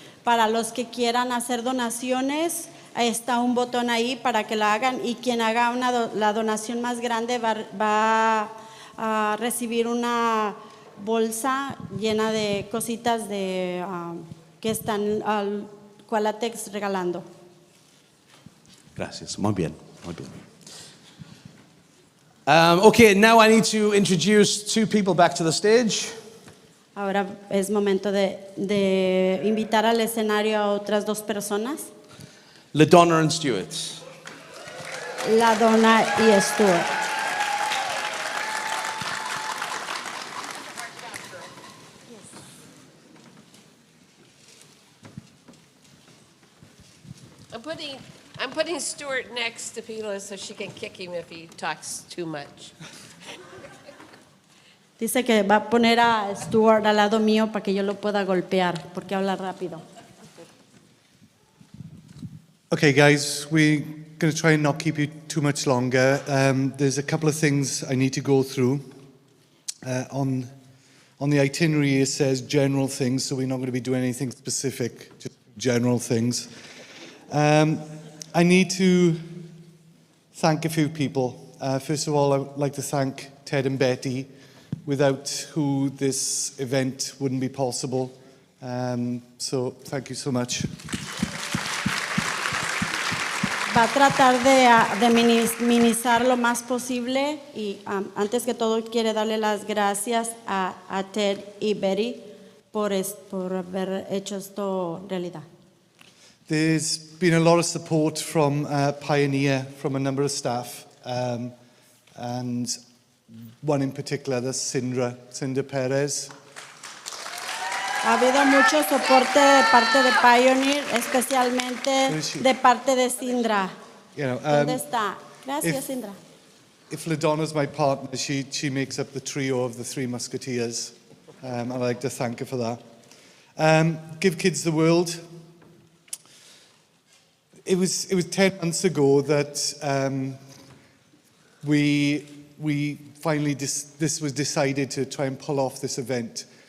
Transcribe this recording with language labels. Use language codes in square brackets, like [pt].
[es] Para los que quieran hacer donaciones, está un botón ahí para que la hagan. Y quien haga la donación más grande va a recibir una bolsa llena de cositas que están al Qualitex regalando. Gracias. Muy bien. [en] Okay, now I need to introduce two people back to the stage. [es] Ahora es momento de invitar al escenario a otras dos personas. [en] La Donna and Stuart. [es] La Donna y Stuart. [en] I'm putting Stuart next to Pila so she can kick him if he talks too much. [es] Dice que va a poner a Stuart al lado mío para que yo lo pueda golpear porque habla rápido. [en] Okay, guys, we're going to try and not keep you too much longer. There's a couple of things I need to go through. On the itinerary, it says general things, so we're not going to be doing anything specific, just general things. I need to thank a few people. First of all, I would like to thank Ted and Betty, without who this event wouldn't be possible. So thank you so much. [es] va a tratar de minimizar lo más posible y antes que todo quiere darle las gracias a Ted y Betty por haber hecho esto realidad. [en] There's been a lot of support from Pioneer, from a number of staff, and one in particular, that's Cinda Perez. [es] Ha habido mucho soporte de parte de Pioneer, especialmente de parte de Sindra. [en] You know, [es] ¿Dónde está? Gracias, [en] if- Sindra. If LaDonna's my partner, she makes up the trio of the Three Musketeers. I'd like to thank her for that. Give Kids the World. It was 10 months ago that we finally this was decided to try and pull off this event.